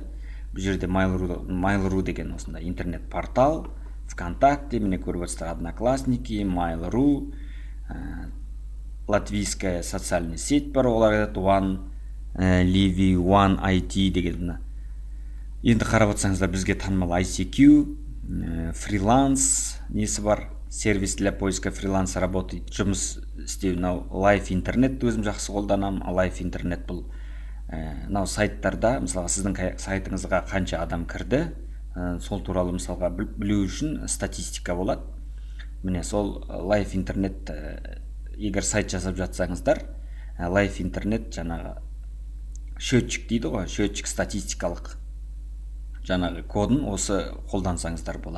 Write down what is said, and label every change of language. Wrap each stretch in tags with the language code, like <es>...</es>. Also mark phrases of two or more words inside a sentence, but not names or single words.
<kk>Бұл жерде Mail.ru деген осындай интернет портал, ВКонтакте, міне көріп отырсыздар, Одноклассники, Mail.ru,</kk> <ru>латвийская социальный сеть</ru> <kk>бар, олар айтады One IT деген. Енді қарап отырсаңыздар, бізге танымал ICQ, фриланс несі бар,</kk> <ru>сервис для поиска фриланса работает,</ru> <kk>жұмыс істеу. Live интернет өзім жақсы қолданам. Live интернет бұл сайттарда, мысалға сіздің сайтыңызға қанша адам кірді, сол туралы мысалға білу үшін статистика болады. міне сол лайф интернет егер сайт жасап жатсаңыздар, лайф интернет жаңағы счетчик дейді ғой, счетчик статистикалық жаңағы кодын осы қолдансаңыздар болады.</kk>